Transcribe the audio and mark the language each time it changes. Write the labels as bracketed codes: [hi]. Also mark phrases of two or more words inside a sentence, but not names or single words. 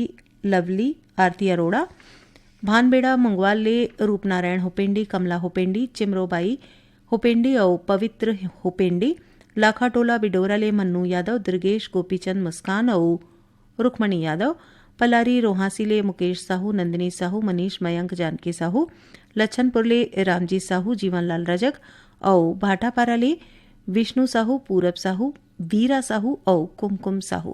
[hne] लवली आरती अरोड़ा भानबेड़ा मंगवाल ले रूपनारायण होपेंडी कमला होपेंडी चिमरोबाई होपेंडी और पवित्र होपेंडी लाखाटोला बिडोरा ले मन्नू यादव दुर्गेश गोपीचंद मुस्कान और रुक्मणी यादव पलारी रोहासी ले मुकेश साहू नंदिनी साहू मनीष मयंक जानकी साहू लच्छनपुर ले रामजी साहू जीवनलाल रजक और भाटापारा ले विष्णु साहू पूरब साहू वीरा साहू और कुमकुम साहू।